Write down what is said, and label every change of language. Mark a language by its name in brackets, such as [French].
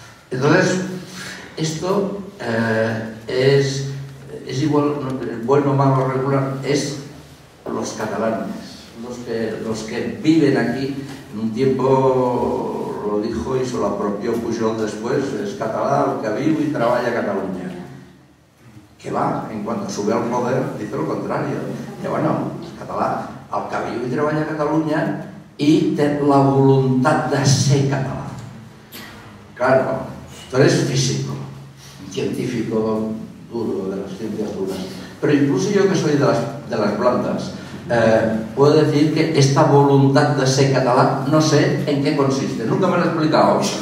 [Spanish] Entonces, esto es igual, bueno, malo, regular, es los catalanes, los que viven aquí. En un tiempo lo dijo y se lo apropió Pujol después, es catalán, el que vive y trabaja a Cataluña. Que va, en cuanto sube al poder, dice lo contrario. [Catalan] Y bueno, és català, el que viu i treballa a Catalunya i té la voluntat de ser català. [Spanish] Claro, tú eres físico, un científico duro, de las ciencias duras, pero incluso yo que soy de las blandas, puedo decir que esta voluntad de ser catalán no sé en qué consiste, nunca me lo he explicado.